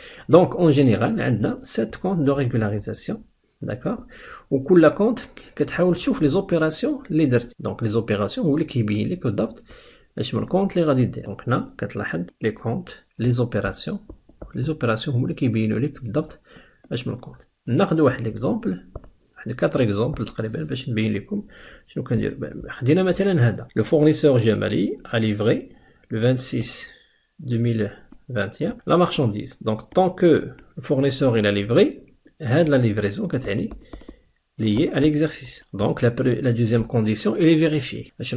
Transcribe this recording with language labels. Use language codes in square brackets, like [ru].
[fr] Donc, en général, on a 7 comptes de régularisation. D'accord? [ar] Ou كل compte كتحاول تشوف les opérations اللي درتي. Donc, les opérations هو اللي كيبين لك بالضبط اش من الكونت اللي غادي دير. [fr] Donc, [ar] هنا كتلاحظ [fr] les comptes, les opérations. [ar] Les opérations هما اللي كيبينوا لك بالضبط اش من الكونت. ناخذ واحد ليكزامبل. واحد 4 اكزامبل تقريبا باش نبين لكم شنو كندير. خدينا مثلا هذا. [fr] Le fournisseur جمالي a livré le 26 2021 la marchandise. Donc, tant que le fournisseur il a livré, la livraison est liée à l'exercice. Donc, la deuxième condition, elle est vérifiée.